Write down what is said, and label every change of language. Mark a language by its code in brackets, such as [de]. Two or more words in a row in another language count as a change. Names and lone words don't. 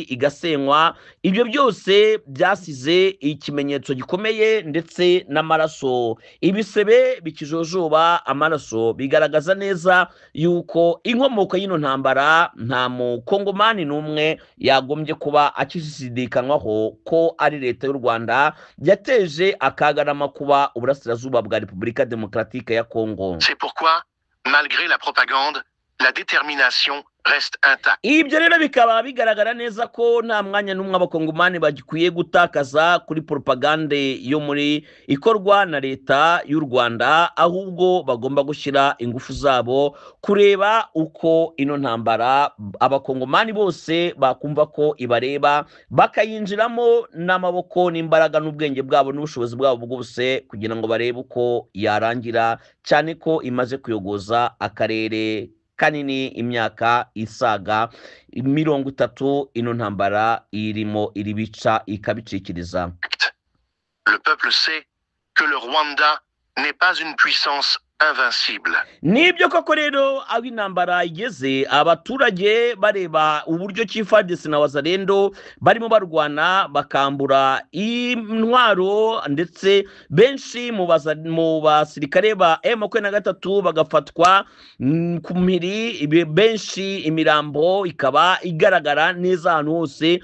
[rw] igasenywa, ibyo byose byasize ikimenyetso gikomeye, ndetse n'amaraso, ibisebe bikijojoba amaraso, bigaragaza neza yuko inkomoko y'ino ntambara nta mukongomani n'umwe yagombye kuba akishidikanywaho ko ari leta y'u Rwanda yateje akaga n'amakuba uburasirazuba bwa Repubulika Demokratike ya Kongo. [fr] C'est pourquoi, malgré la propagande, la détermination reste intacte. [rw] Ibyo rero bikaba bigaragara neza ko nta mwanya n'umwe abakongomani bagikwiye gutakaza kuri propagande yo muri ikorwa na leta y'u Rwanda, ahubwo bagomba gushyira ingufu zabo kureba uko ino ntambara abakongomani bose bakumva ko ibareba, bakayinjiramo n'amaboko n'imbaraga n'ubwenge bwabo n'ubushobozi bwabo bwose, kugira ngo barebe uko yarangira, cyane ko imaze kuyogoza akarere kanini imyaka isaga 30 ino ntambara irimo iribica ikabicikiriza. [fr] Le peuple sait que le Rwanda n'est pas une puissance invincible. [rw] Nibyo koko rero aho intambara igeze, abaturage bareba uburyo FARDC na Wazalendo barimo barwana bakambura intwaro, ndetse benshi mu basirikare ba M23 bagafatwa ku mpiri, benshi imirambo ikaba igaragara neza ahantu hose.